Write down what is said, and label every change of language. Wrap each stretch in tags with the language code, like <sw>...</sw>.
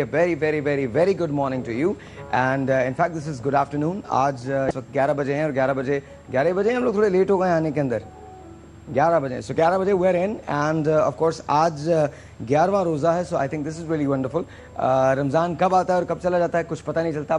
<en>A very good morning to you. And in fact, this is good afternoon.</en> <hi>आज इस वक्त 11 बजे हैं और 11 बजे हम लोग थोड़े लेट हो गए आने के अंदर. 11 बजे.</hi> <en>So 11 बजे we're in and of course</en> <hi>आज 11वां रोज़ा है.</hi> <en>So I think this is really wonderful.</en> <hi>Ramzan कब आता है और कब चला जाता है कुछ पता नहीं चलता.</hi>